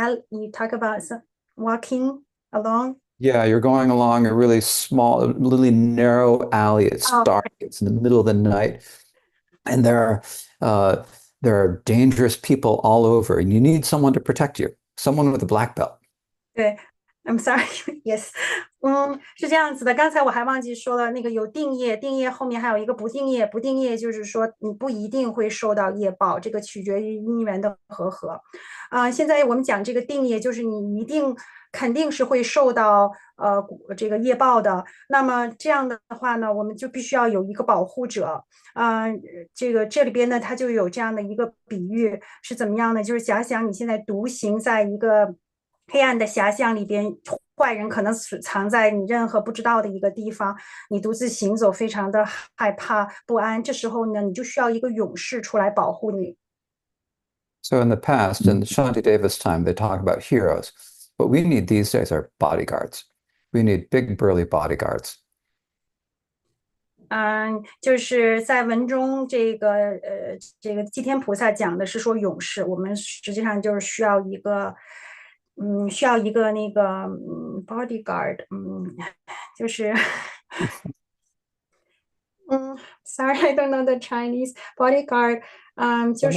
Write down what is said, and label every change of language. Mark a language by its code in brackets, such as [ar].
[en] You talk about walking along. Yeah, you're going along a really small, really narrow alley. It's Oh, dark. It's in the middle of the night, and uh, there are dangerous people all over, and you need someone to protect you, someone with a black belt. [zh] 对， [en] I'm sorry. Yes. [zh] 是这样子的。刚才我还忘记说了，那个有定业，定业后面还有一个不定业，不定业就是说你不一定会受到业报，这个取决于因缘的和合。现在我们讲这个定业，就是你肯定是会受到这个业报的。那么这样的话呢，我们就必须要有一个保护者。这里边呢，它就有这样的一个比喻，是怎么样呢？就是假想你现在独行在一个黑暗的狭巷里边，坏人可能藏在你任何不知道的一个地方，你独自行走，非常的害怕不安。这时候呢，你就需要一个勇士出来保护你。 [en] So in the past, in Shantideva's time, they talk about heroes. What we need these days are bodyguards. We need big, burly bodyguards. [zh] 就是在文中这个祭天菩萨讲的是说勇士，我们实际上就是需要一个那个bodyguard，就是 [en] sorry I don't know the Chinese bodyguard， [zh] 就